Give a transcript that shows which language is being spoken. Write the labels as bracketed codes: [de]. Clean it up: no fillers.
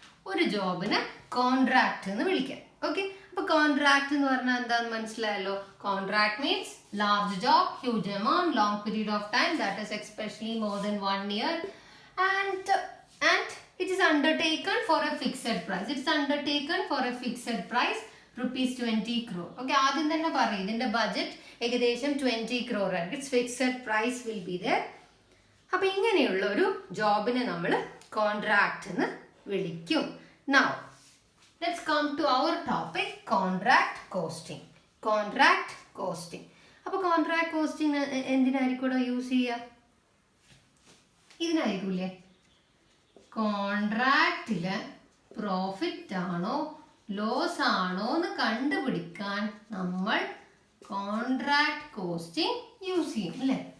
[ml] ഒരു ജോബിന് കോൺട്രാക്ട് എന്ന് വിളിക്കാം. ഓക്കെ, അപ്പൊ കോൺട്രാക്ട് എന്ന് പറഞ്ഞാൽ എന്താന്ന് മനസ്സിലായല്ലോ. [en] Contract means large job, huge amount, long period of time, that is especially more than 1 year, and it is undertaken for a fixed price. It's undertaken for a fixed price, rupees 20 crore. [ml] Okay, ആദ്യം തന്നെ പറയും ഇതിന്റെ budget ഏകദേശം 20 crore ആണ്. [en] Its fixed price will be there. [ml] അപ്പൊ ഇങ്ങനെയുള്ള ഒരു ജോബിനെ നമ്മൾ കോൺട്രാക്ട് എന്ന് വിളിക്കും. [en] Now let's come to our topic, contract costing. Contract costing. [ml] അപ്പൊ കോൺട്രാക്ട് കോസ്റ്റിംഗ് എന്തിനായിരിക്കും യൂസ് ചെയ്യുക? ഇതിനായിരിക്കൂലേ. കോൺട്രാക്റ്റില് പ്രോഫിറ്റ് ആണോ ലോസ് ആണോ എന്ന് കണ്ടുപിടിക്കാൻ നമ്മൾ കോൺട്രാക്ട് കോസ്റ്റിംഗ് യൂസ് ചെയ്യും അല്ലേ.